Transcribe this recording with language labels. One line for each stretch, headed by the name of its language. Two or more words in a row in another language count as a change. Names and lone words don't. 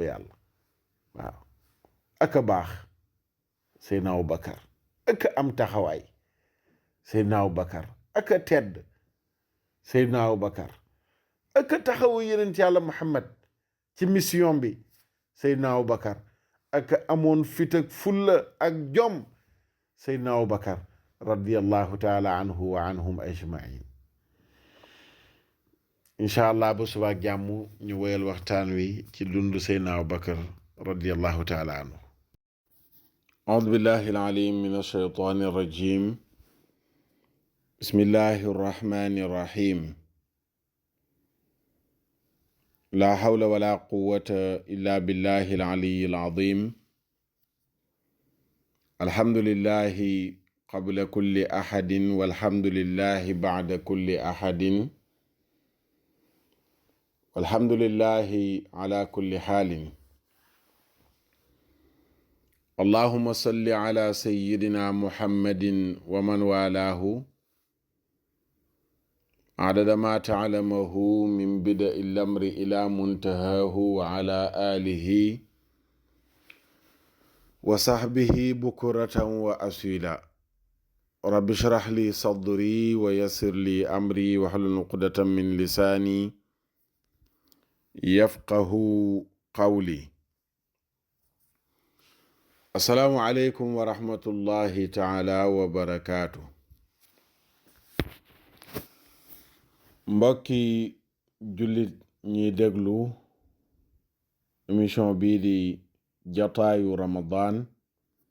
Wolof: yàlla waaw ak a baax Seydina Abubakar ak a am taxawaay Seydina Abubakar ak a tedd Seydina Abubakar ak a taxawu yeneen ci yàlla Muhammad ci mission bi Seydina Abubakar ak amoon fit ak fulla ak jom Seydina Abubakar
Arabic: رضي الله تعالى عنه وعنهم أجمعين إن شاء الله
Wolof: ba suba ak jàmm ñu woyal waxtaan wi ci dundu Seydina Abubakar
Arabic: رضي الله تعالى عنه أعوذ بالله العليم من الشيطان الرجيم بسم الله الرحمن الرحيم لا حول ولا قوة إلا بالله العلي العظيم الحمد لله قبل كل أحد والحمد لله بعد كل أحد والحمد لله على كل حال اللهم صل على سيدنا محمد ومن والاه عدد ما تعلمه من بدائع الأمر إلى منتهاه وعلى آله وصحبه بكرة وأصيلا رب اشرح لي صدري ويسر لي أمري واحلل عقدة من لساني يفقهوا قولي السلام عليكم ورحمة الله تعالى وبركاته
Wolof: mbokki jullit ñiy déglu émission bii di jataayu Ramadan